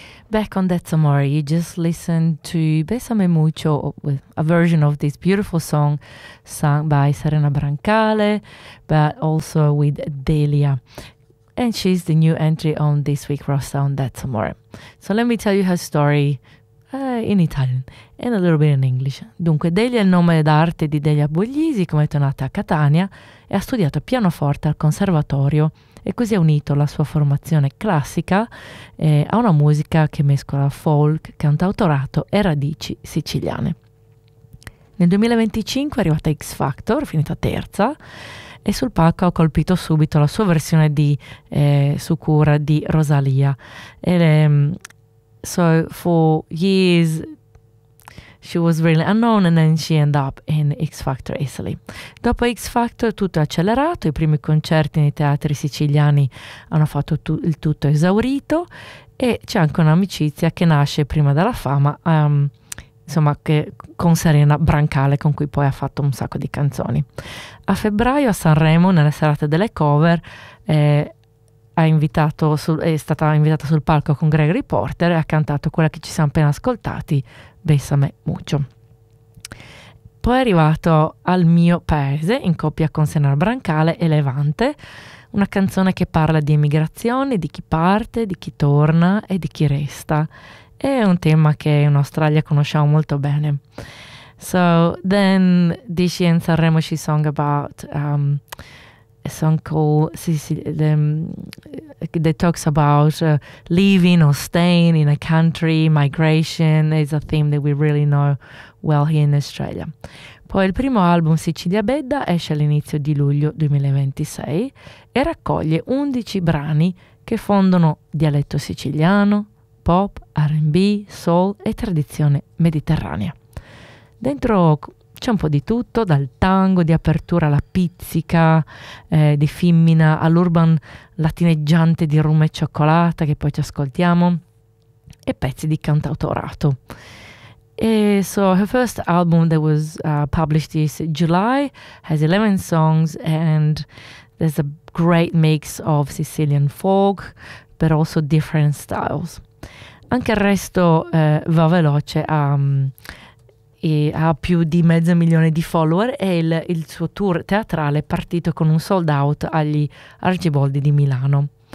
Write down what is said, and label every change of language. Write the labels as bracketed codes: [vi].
[en] Back on That Samara, you just listened to Besame Mucho, with a version of this beautiful song sung by Serena Brancale, but also with Delia. And she's the new entry on this week's roster on That Samara. So let me tell you her story in Italian and a little bit in English. [it] Dunque, Delia è il nome d'arte di Delia Buglisi, come è nata a Catania, e ha studiato pianoforte al conservatorio. E così ha unito la sua formazione classica a una musica che mescola folk, cantautorato e radici siciliane. Nel 2025 è arrivata X Factor, finita terza, e sul palco ha colpito subito la sua versione di Sucura di Rosalia. [en] And, so for years she was really unknown and then she ended up in X Factor Italy. [it] Dopo X Factor tutto è accelerato, i primi concerti nei teatri siciliani hanno fatto il tutto esaurito e c'è anche un'amicizia che nasce prima della fama, insomma, che con Serena Brancale, con cui poi ha fatto un sacco di canzoni. A febbraio a Sanremo, nella serata delle cover, è stata invitata sul palco con Gregory Porter e ha cantato quella che ci siamo appena ascoltati, Besame Mucho. Poi è arrivato al mio paese in coppia con Serena Brancale e Levante, una canzone che parla di emigrazione, di chi parte, di chi torna e di chi resta. È un tema che in Australia conosciamo molto bene. [en] So then this year in Sanremo she sang about a song called Sicily, that talks about leaving or staying in a country, migration is a theme that we really know well here in Australia. [it] Poi il primo album Sicilia Bedda esce all'inizio di luglio 2026 e raccoglie 11 brani che fondono dialetto siciliano, pop, R&B, soul e tradizione mediterranea. Dentro c'è un po' di tutto, dal tango di apertura alla pizzica di Fimmina all'urban latineggiante di Rum e Cioccolata, che poi ci ascoltiamo, e pezzi di cantautorato. [en] E so, her first album that was published this July has 11 songs and there's a great mix of Sicilian folk, but also different styles. [it] Anche il resto va veloce a... E ha più di mezzo milione di follower e il suo tour teatrale è partito con un sold out agli Arciboldi di Milano.